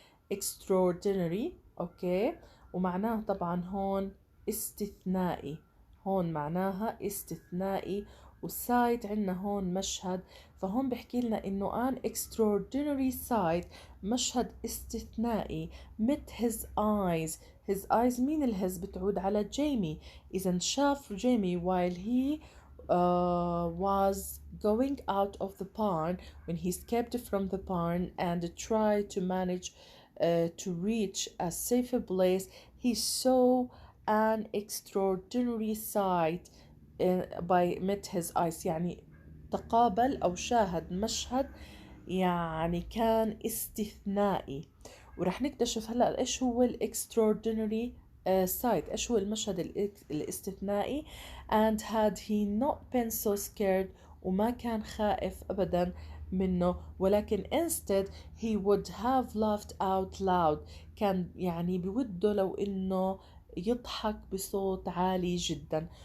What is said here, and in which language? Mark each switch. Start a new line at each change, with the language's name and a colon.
Arabic: extraordinary أوكي، ومعناه طبعا هون استثنائي، هون معناها استثنائي. والسايت عنا هون مشهد، فهون بحكي لنا إنه
English: an extraordinary sight
Arabic: مشهد استثنائي
English: met his eyes.
Arabic: his eyes مين الهز؟ بتعود على جيمي. إذا شاف جيمي
English: while he was going out of the barn when he escaped from the barn and tried to manage to reach a safe place. He saw an extraordinary sight by met his eyes
Arabic: يعني تقابل أو شاهد مشهد يعني كان استثنائي. ورح نكتشف هلأ إيش هو الاكستراordinary sight، إيش هو المشهد الاستثنائي.
English: and had he not been so scared،
Arabic: وما كان خائف أبدا منه، ولكن
English: instead he would have laughed out loud،
Arabic: كان يعني بوده لو إنه يضحك بصوت عالي جدا.